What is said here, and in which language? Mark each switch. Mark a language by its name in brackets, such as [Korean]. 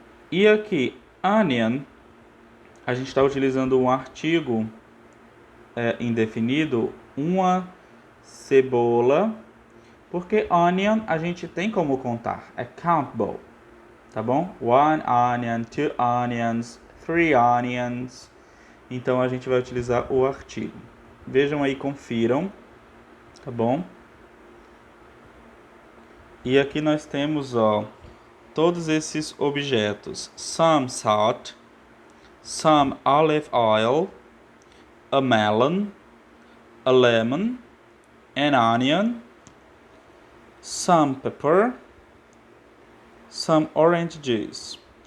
[Portuguese] E aqui, onion, a gente está utilizando um artigo indefinido, uma cebola, porque onion a gente tem como contar, é countable, tá bom? [English] One onion, two onions, three onions. [Portuguese] Então a gente vai utilizar o artigo. Vejam aí, confiram, tá bom? E aqui nós temos, todos esses objetos: [English] some salt, some olive oil, a melon, a lemon, an onion, some pepper, some orange juice.